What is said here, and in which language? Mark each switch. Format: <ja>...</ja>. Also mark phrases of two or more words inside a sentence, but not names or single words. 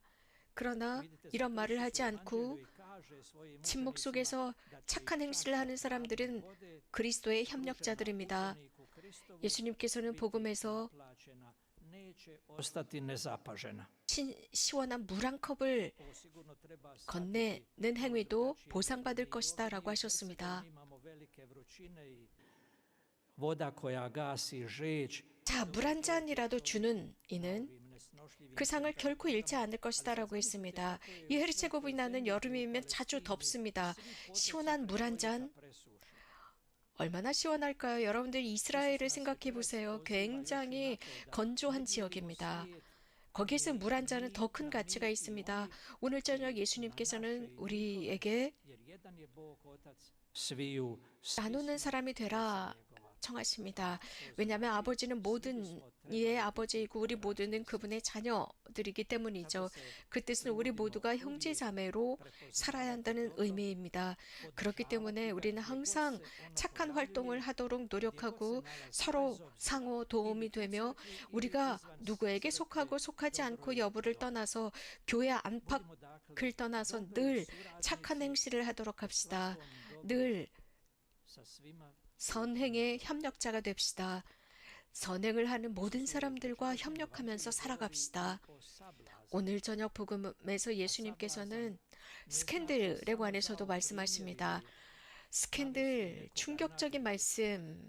<ko>그러나 이런 말을 하지 않고 침묵 속에서 착한 행실을 하는 사람들은 그리스도의 협력자들입니다. 예수님께서는 복음에서</ko> <hr>ostati nezapažena.</hr> <ko>시원한 물 한 컵을 건네는 행위도 보상받을 것이다 라고 하셨습니다.</ko> <hr>Imamo velike vrućine i voda koja gasi žeđ,</hr> <ko>자, 물 한 잔이라도 주는 이는 그 상을 결코 잃지 않을 것이다 라고 했습니다. 이 헤르체고비나는 여름이면 자주 덥습니다. 시원한 물 한 잔, 얼마나 시원할까요? 여러분들 이스라엘을 생각해 보세요. 굉장히 건조한 지역입니다. 거기에서 물 한 잔은 더 큰 가치가 있습니다. 오늘 저녁 예수님께서는 우리에게</ko> <hr>jer jedan je Bog Otac sviju,</hr> <ko>나누는 사람이 되라 청하십니다. 왜냐하면 아버지는 모든 이의 아버지이고 우리 모두는 그분의 자녀들이기 때문이죠. 그 뜻은 우리 모두가 형제 자매로 살아야 한다는 의미입니다. 그렇기 때문에 우리는 항상 착한 활동을 하도록 노력하고 서로 상호 도움이 되며 우리가 누구에게 속하고 속하지 않고 여부를 떠나서 교회 안팎을 떠나서 늘 착한 행실을 하도록 합시다. 늘</ko> <hr>sa svima</hr> <ko>선행의 협력자가 됩시다. 선행을 하는 모든 사람들과 협력하면서 살아갑시다. 오늘 저녁 복음에서 예수님께서는 스캔들에 관해서도 말씀하십니다. 스캔들, 충격적인 말씀.</ko>